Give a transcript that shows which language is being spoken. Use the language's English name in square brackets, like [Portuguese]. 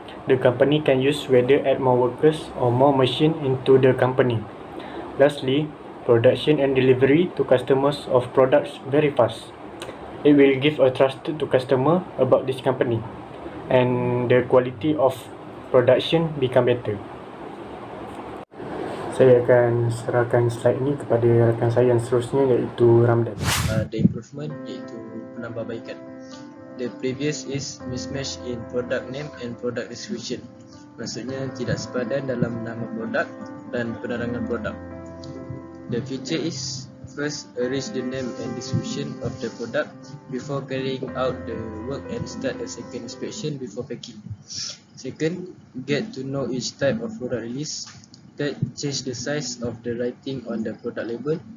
[English] The company can use whether add more workers or more machine into the company. Lastly, production and delivery to customers of products very fast. It will give a trust to customer about this company and the quality of production become better. [Malay] Saya akan serahkan slide ini kepada rakan saya yang seterusnya iaitu Ramdan. [English] The improvement [Malay] iaitu penambahbaikan. [English] The previous is mismatch in product name and product description. [Malay] Maksudnya tidak sepadan dalam nama produk dan penerangan produk. [English] The future is first arrange the name and description of the product before carrying out the work and start a second inspection before packing. Second, get to know each type of product release. Third, change the size of the writing on the product label.